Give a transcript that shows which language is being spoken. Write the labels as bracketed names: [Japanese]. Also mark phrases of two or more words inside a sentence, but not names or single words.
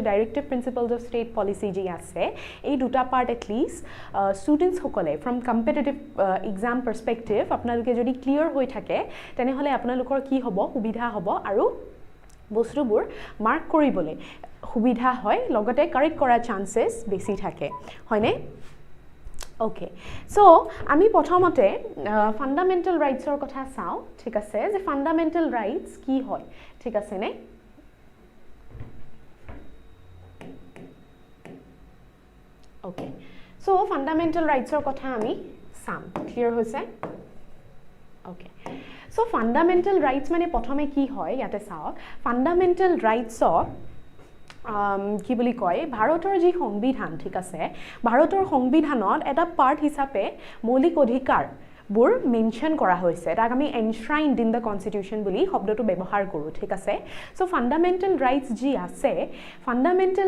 [English] directive principles of state policy [Assamese] যি আছে এই দুটা পাৰ্ট [English] at least [Assamese] ষ্টুডেন্টস সকলে [English] from competitive exam perspective [Assamese] আপোনালোকে যদি ক্লিয়াৰ হৈ থাকে তেনেহলে আপোনালোকৰ কি হ'ব সুবিধা হ'ব আৰু বস্তুবোৰ মাৰ্ক কৰিবলৈ সুবিধা হয় লগতে কাৰেক্ট কৰা চান্সেস বেছি থাকে হয়নে [English] okay so [Assamese] আমি প্ৰথমতে [English] fundamental rightsৰ [Assamese] কথা চাও ঠিক আছে যে [English] fundamental rights [Assamese] কি হয় ঠিক আছে নে [English] okay so fundamental rightsৰ [Assamese] কথা আমি চাম [English] ক্লিয়াৰ হৈছে ওকে So fundamental rights মানে [Assamese] প্ৰথমে কি হয় ইয়াতে চাওক [English] fundamental rights [Assamese] কি বুলি কয় ভাৰতৰ যি সংবিধান ঠিক আছে ভাৰতৰ সংবিধানত এটা পাৰ্ট হিচাপে মৌলিক অধিকাৰ বুৰ মেনশন কৰা হৈছে তাক আমি [English] enshrined in the constitution [Assamese] বুলি শব্দটো ব্যৱহাৰ কৰো ঠিক আছে [English] so fundamental rights [Assamese] যি আছে ফান্ডামেন্টাল